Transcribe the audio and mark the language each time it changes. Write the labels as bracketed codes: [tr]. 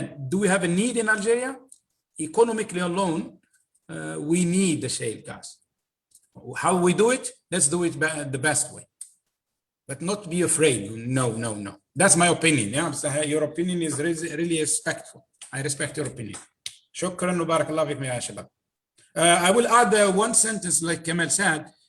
[en] Do we have a need in Algeria? Economically alone, we need the shale gas. How we do it? Let's do it the best way, but not be afraid. No. That's my opinion. Yeah, so your opinion is really respectful. I respect your opinion. [ar] شكرا وبارك الله فيكم يا شباب. [en] I will add one sentence, like Kemal said.